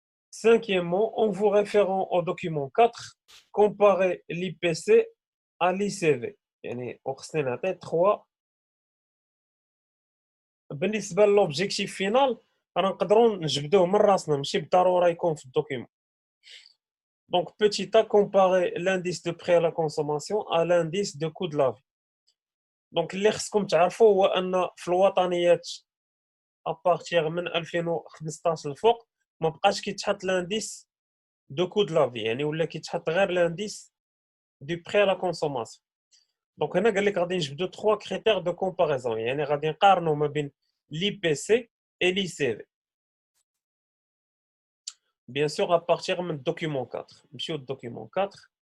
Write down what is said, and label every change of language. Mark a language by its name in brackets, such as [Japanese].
[French] Cinquièmement, en vous référant au document 4, comparez l'IPC à l'ICV. [Arabic] يعني وخصني نعطي 3. بالنسبة للوبجيكتيف فينال راه نقدروا نجبدوه من راسنا ماشي بالضرورة يكون في الدوكيمون. [French] Donc petit a, comparer l'indice de prix à la consommation à l'indice de coût de la vie. [Arabic] Donc اللي خصكم تعرفوا هو ان في الوطنيات ابارتيغ من 2015 الفوق ما بقاش كيتحط لانديس دو كو دو لا في، يعني ولا كيتحط غير لانديس دو بري ا لا كونسوماسيون. دونك هنا قال لك غادي نجبدو 3 كريتير دو كومباريزون، يعني غادي نقارنوا ما بين لي بي سي [French] et l'ICV. Bien sûr, à partir du document 4. Monsieur, document 4.